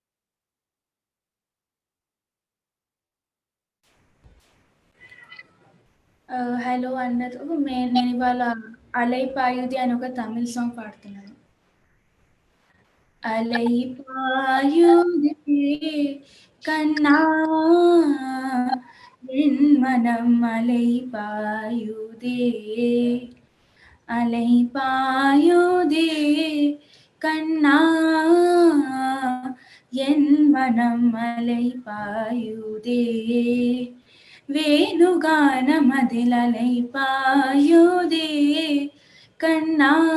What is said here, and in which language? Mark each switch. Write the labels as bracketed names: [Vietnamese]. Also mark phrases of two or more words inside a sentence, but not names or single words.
[Telugu] హలో అందరూ, నేను ఇవాళ అలై పాయుది అని ఒక తమిళ సాంగ్ పాడుతున్నాను. [Tamil] அலை பாயுதே கண்ணா என் மனம் அலை பாயுதே, அலை பாயுதே கண்ணா, என் மனம் அலை பாயுதே, வேணுகானமதில் அலை பாயுதே கண்ணா,